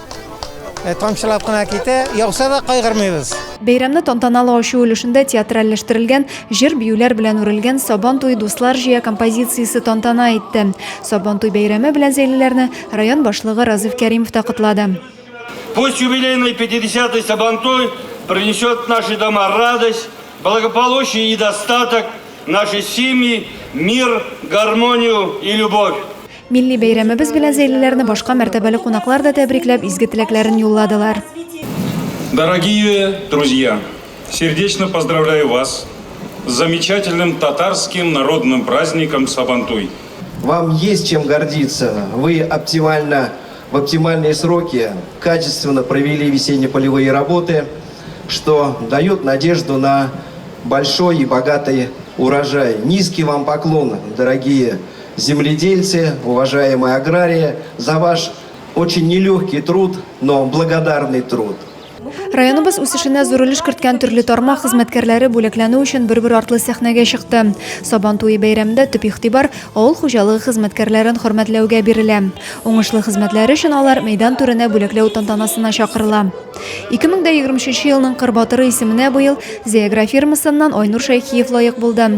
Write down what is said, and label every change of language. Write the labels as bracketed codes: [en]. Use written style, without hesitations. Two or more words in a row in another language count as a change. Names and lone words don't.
[tt] Тамчылап кына китә, яуса да кайгырмыйбыз. Бәйрәмне тантаналы ачу өлешендә театральләштерелгән җыр биюләр белән үрелгән Сабантуй дуслар җыя композициясе тантана итте. Сабантуй бәйрәме белән зәйлеләрне район башлыгы Разиф Кәримов та котлады. [ru] Пусть юбилейный 50-й Сабантуй принесет в наши дома радость, благополучие и достаток, наши семьи, мир, гармонию и любовь. [tt] Милли бәйрәмебез белән зәйлеләрне башка мәртәбәле кунаклар да тәбрикләп изге теләкләрен юлладылар. [ru] Дорогие друзья, сердечно поздравляю вас с замечательным татарским народным праздником Сабантуй. Вам есть чем гордиться. Вы в оптимальные сроки качественно провели весенне-полевые работы, что дает надежду на большой и богатый урожай. Низкий вам поклон, дорогие земледельцы, уважаемые аграрии, за ваш очень нелегкий труд, но благодарный труд. [tt] Районыбыз үсешенә зур өлеш керткән төрле тармак хезмәткәрләре бүләкләнү өчен бер артлы сәхнәгә чыкты. Сабантуй бәйрәмендә төп игътибар авыл хуҗалыгы хезмәткәрләрен хөрмәтләүгә бирелә. Уңышлы хезмәтләре өчен алар мәйдан түренә бүләкләү тантанасына чакырыла. 2023 елның Кыр батыры исеменә быел Зәйгра фирмасыннан Айнур Шәйхиев лаек булды.